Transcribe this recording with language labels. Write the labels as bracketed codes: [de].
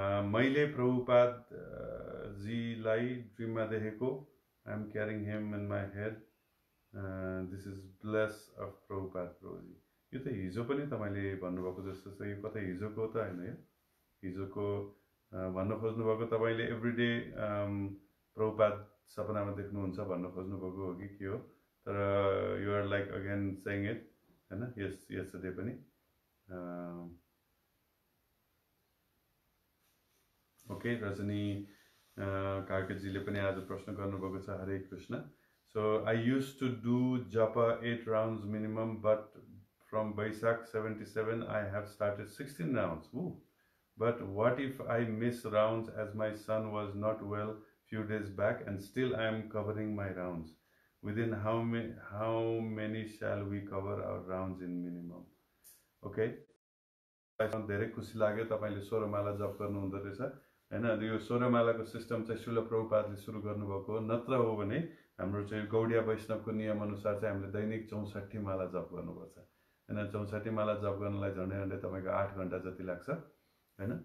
[ne] मैले प्रभुपाद जीलाई ड्रिममा देखेको, [en] I am carrying him in my head, this is bless of Prabhupada Prabhuji. [ne] यो त हिजो पनि तपाईले भन्नुभएको जस्तो छ, यो कतै हिजोको त हैन, यो हिजोको भन्न खोज्नुभएको तपाईले एभ्रीडे प्रभुपाद सपनामा देख्नुहुन्छ भन्न खोज्नुभएको हो कि के हो, तर [en] you are like again saying it [ne] हैन, यस्टरडे पनि। ओके, रजनी कार्केजीले पनि आज प्रश्न गर्नुभएको छ, हरे Krishna. [en] So I used to do japa 8 rounds minimum, but from Vaisakh 77 I have started 16 rounds. Ooh. But what if I miss rounds as my son was not well few days back, and still I am covering my rounds? Within how many shall we cover our rounds in minimum? [ne] Okay, धेरै खुसी लाग्यो तपाईले 16 माला जप गर्नु हुँदो रहेछ हैन। यो 16 मालाको सिस्टम चाहिँ शिल प्रभुपादले सुरु गर्नुभएको हो, नत्र हो भने हाम्रो चाहिँ गौडिया वैष्णवको नियम अनुसार चाहिँ हामीले दैनिक 64 माला जप गर्नुपर्छ हैन। 64 माला जप गर्नलाई झन्डै तपाईको 8 घण्टा जति लाग्छ हैन।